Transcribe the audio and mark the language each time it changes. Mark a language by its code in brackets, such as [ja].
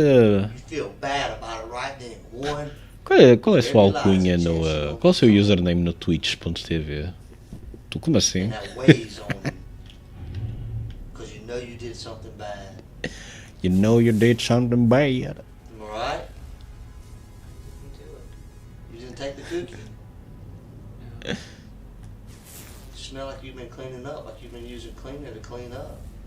[en] You feel bad about it right then. One, [pt] Qual é a sua alcunha no. Qual é o seu username no twitch.tv? Tu como assim? [en] that weighs on you. Because you know you did something bad. You know you did something bad. Am I right? You and take the cookie. You smell like you've been cleaning up, like you've been using cleaner to clean up.